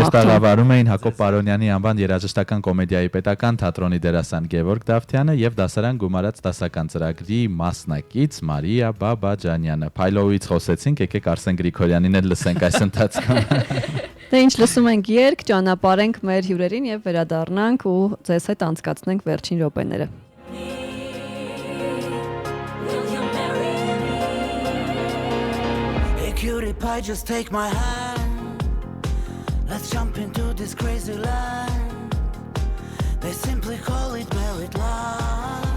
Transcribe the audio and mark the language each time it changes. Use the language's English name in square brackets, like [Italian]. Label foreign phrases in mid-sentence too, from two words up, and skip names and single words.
[Armenian] մաղթում։ Մեր տաղավարում էին Հակոբ Պարոնյանի անվան երաժշտական կոմեդիայի պետական թատրոնի դերասան Գևորգ Դավթյանը եւ դասարան գումարած դասական ծրագրի մասնակից Մարիա Բաբաջանյանը։ Փայլոուից խոսեցինք, եկեք Արսեն Գրիգորյանին էլ լսենք այս ընթացքում։ Դե ինչ լսում ենք երգ, ճանապարհենք մեր հյուրերին եւ վերադառնանք ու ձեզ հետ անցկացնենք վերջին րոպեները։ [English] Cutie pie, just take my hand. Let's jump into this crazy land. They simply call it married life.